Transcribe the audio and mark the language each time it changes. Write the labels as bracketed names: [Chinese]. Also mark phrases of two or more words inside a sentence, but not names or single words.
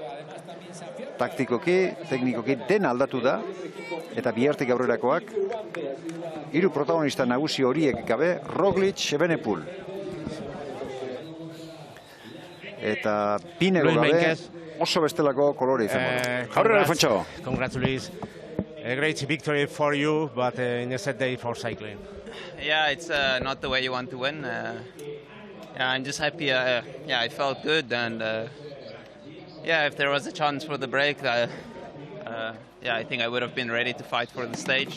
[Basque] Taktikoki, teknikoki dena aldatu da, eta bihartik aurrerakoak, 3 protagonista nagusi horiek gabe, Roglic, Evenepoel. Eta Pinero gabe, oso bestelako kolore izango da. Aurrera, Alfonso. [English] Congratulations. A great victory for you, but in a sad day for cycling. Yeah, it's not the way you want to win. Yeah, I'm just happy. Yeah, it felt good, and yeah, if there was a chance for the break, yeah, I think I would have been ready to fight for the stage.